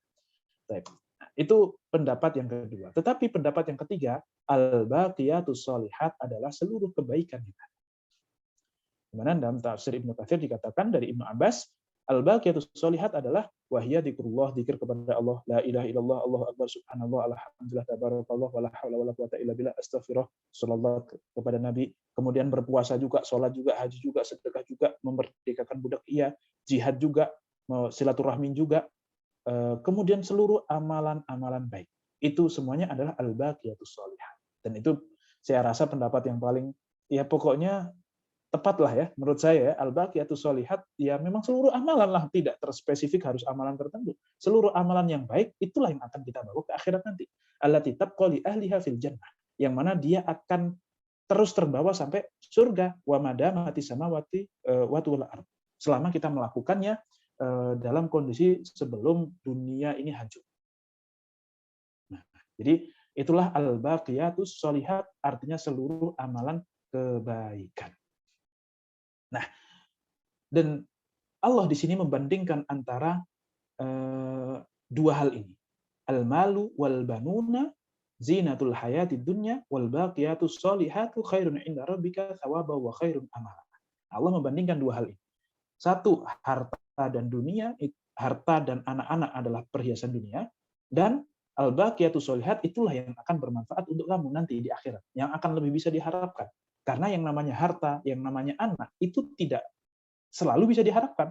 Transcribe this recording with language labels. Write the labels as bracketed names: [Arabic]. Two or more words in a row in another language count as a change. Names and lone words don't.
[Indonesian] Nah, itu pendapat yang kedua. Tetapi pendapat yang ketiga, [Arabic] الباقيات الصالحات [Indonesian] adalah seluruh kebaikan kita. Dimana dalam tafsir Ibnu Katsir dikatakan dari Ibnu Abbas, [Arabic] الباقيات الصالحات [Indonesian] adalah [Arabic] وهي ذكر الله, [Indonesian] dzikir kepada Allah, [Arabic] لا إله إلا الله، الله أكبر، سبحان الله، الحمد لله، تبارك الله، ولا حول ولا قوة إلا بالله، أستغفر الله، صلى الله [Indonesian] kepada Nabi, kemudian berpuasa juga, sholat juga, haji juga, sedekah juga, memerdekakan budak iya, jihad juga, silaturahmi juga, kemudian seluruh amalan-amalan baik. Itu semuanya adalah [Arabic] الباقيات الصالحات. [Indonesian] Dan itu saya rasa pendapat yang paling ya pokoknya tepat lah ya, menurut saya [Arabic] الباقيات الصالحات [Indonesian] ya memang seluruh amalan lah, tidak terspesifik harus amalan tertentu. Seluruh amalan yang baik itulah yang akan kita bawa ke akhirat nanti. [Arabic] التي تبقى لأهلها في الجنة, [Indonesian] yang mana dia akan terus terbawa sampai surga, [Arabic] وما دامت السماوات والأرض. [Indonesian] Selama kita melakukannya dalam kondisi sebelum dunia ini hancur. Nah, jadi itulah [Arabic] الباقيات الصالحات, [Indonesian] artinya seluruh amalan kebaikan. Nah, dan Allah di sini membandingkan antara dua hal ini. [Arabic] المال والبنون زينة الحياة الدنيا والباقيات الصالحات خير عند ربك ثوابا وخير أملا. [Indonesian] Allah membandingkan dua hal ini. Satu, harta dan dunia, harta dan anak-anak adalah perhiasan dunia, dan [Arabic] الباقيات الصالحات [Indonesian] itulah yang akan bermanfaat untuk kamu nanti di akhirat, yang akan lebih bisa diharapkan. Karena yang namanya harta, yang namanya anak, itu tidak selalu bisa diharapkan.